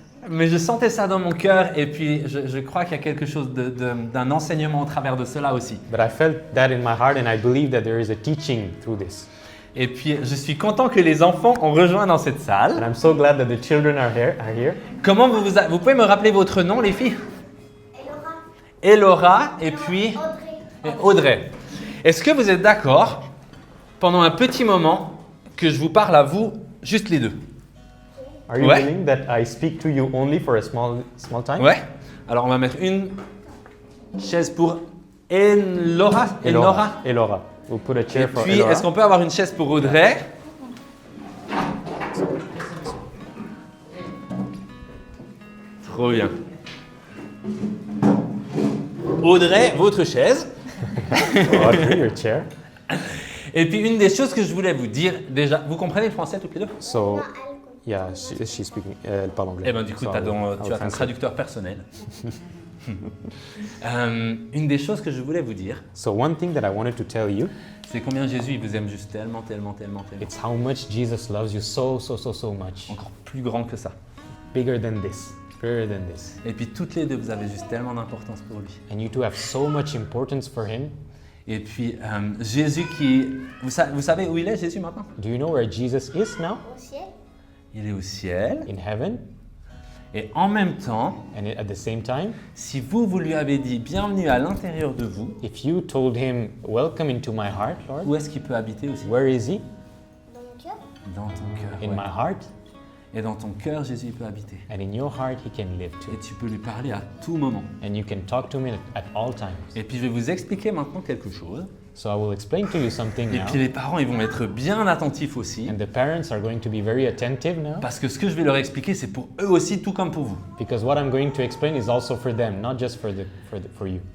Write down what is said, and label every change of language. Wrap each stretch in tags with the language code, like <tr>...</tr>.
<fr>Mais je sentais ça dans mon cœur et puis je crois qu'il y a quelque chose d'un enseignement au travers de cela aussi.</fr> <en>But I felt that in my heart and I believe that there is a teaching through this.</en> <fr>Et puis je suis content que les enfants ont rejoint dans cette salle.</fr> <en>And I'm so glad that the children are here.</en> <fr>Comment vous pouvez me rappeler votre nom, les filles? Elora et puis Audrey. Est-ce que vous êtes d'accord pendant un petit moment que je vous parle à vous, juste les deux?</fr> <en>Are you willing that I speak to you only for a small time?</en> <fr>Ouais. Alors on va mettre une chaise pour Elora.</fr> <en>We'll put a chair</en> <fr>Et</fr> <en>for</en> <fr>puis,</fr> <en>Elora.</en> <fr>est-ce qu'on peut avoir une chaise pour Audrey? Trop bien. Audrey, votre chaise.</fr> <en>Audrey, your chair.</en> <fr>Et puis, une des choses que je voulais vous dire, déjà, vous comprenez le français toutes les deux?</fr> <en>So, yeah, she's speaking.</en> <fr>Elle parle anglais. Eh bien, du coup,</fr> <en>So</en> <fr>tu as ton</fr> <en>translate.</en> <fr>traducteur personnel. Une des choses que je voulais vous dire,</fr> <en>So one thing that I wanted to tell you,</en> <fr>c'est combien Jésus il vous aime juste tellement.</fr> <en>it's how much Jesus loves you so much.</en> <fr>Encore plus grand que ça.</fr> <en>Bigger than this.</en> <fr>Et puis, toutes les deux, vous avez juste tellement d'importance pour lui.</fr> <en>And you two have so much importance for him.</en> <fr>Et puis, Jésus qui... Vous savez où il est, Jésus, maintenant?</fr> <en>Do you know where Jesus is now?</en> <fr>Au ciel. Il est au ciel.</fr> <en>In heaven.</en> <fr>Et en même temps,</fr> <en>And at the same time,</en> <fr>si vous lui avez dit bienvenue à l'intérieur de vous,</fr> <en>if you told him, welcome into my heart, Lord,</en> <fr>où est-ce qu'il peut habiter aussi?</fr> <en>where is he?</en> <fr>Dans mon cœur. Dans ton cœur.</fr> <en>In</en> <fr>ouais.</fr> <en>my heart.</en> <fr>Et dans ton cœur, Jésus il peut habiter.</fr> <en>And in your heart, he can live too.</en> <fr>Et tu peux lui parler à tout moment.</fr> <en>And you can talk to him at all times.</en> <fr>Et puis, je vais vous expliquer maintenant quelque chose.</fr> <en>So I will explain to you something</en> <fr>Et</fr> <en>now.</en> <fr>puis, les parents, ils vont être bien attentifs aussi.</fr> <en>And the parents are going to be very attentive now.</en> <fr>Parce que ce que je vais leur expliquer, c'est pour eux aussi, tout comme pour vous.</fr> <en>Because what I'm going to explain is also for them, not just for you.</en>